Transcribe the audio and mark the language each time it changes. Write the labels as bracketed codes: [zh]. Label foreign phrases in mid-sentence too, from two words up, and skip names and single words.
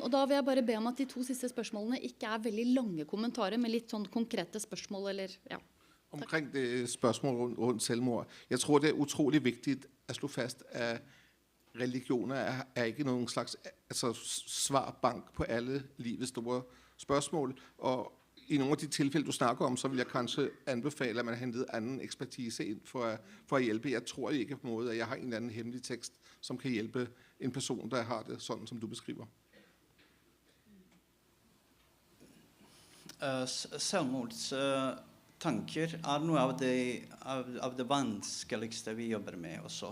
[no] Og da vil jeg bare be om at de 2 siste spørsmålene ikke veldig lange kommentarer, men litt sånn konkrete spørsmål, eller, ja. Omkring det spørsmål rundt selvmord. [da] Jeg tror, det utrolig viktig at slå fast, at religioner ikke noen slags svarbank på alle livets store spørsmål, og i nogle af de tilfælde, du snakker om, så vil jeg kanskje anbefale, at man henter anden ekspertise ind for at hjælpe. Jeg tror ikke på en måde, at jeg har en eller anden hemmelig tekst, som kan hjælpe en person, der har det sådan, som du beskriver. [no] Selvmordstanker noe av det vanskeligste vi jobber med også.